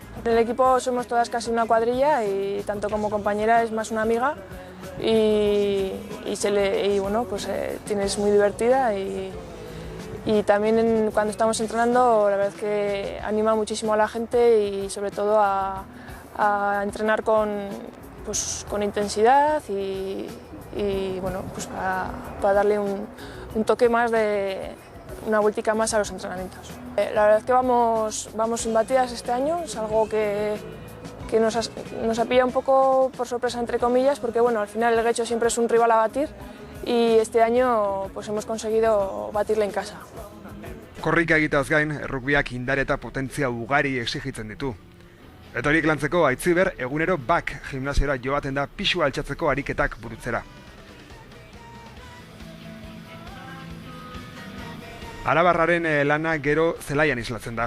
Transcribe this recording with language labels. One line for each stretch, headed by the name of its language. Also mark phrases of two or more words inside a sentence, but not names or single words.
Spanish: En el equipo somos todas casi una cuadrilla y tanto como compañera es más una amiga y bueno pues es muy divertida y también cuando estamos entrenando la verdad es que anima muchísimo a la gente y sobre todo a entrenar con intensidad y bueno pues para darle un toque más de una vueltica más a los entrenamientos. La verdad es que vamos imbatidas este año, es algo que nos ha pillado un poco por sorpresa entre comillas porque bueno, al final el Getxo siempre es un rival a batir y este año pues hemos conseguido batirle en casa.
Basque: Korrika egiteaz gain, errugbiak indar eta potentzia ugari exigitzen ditu. Eta horiek lantzeko Aitziber egunero gimnasiora joaten da pisua altxatzeko ariketak burutzera. Arabarraren lana gero zelaian islatzen da.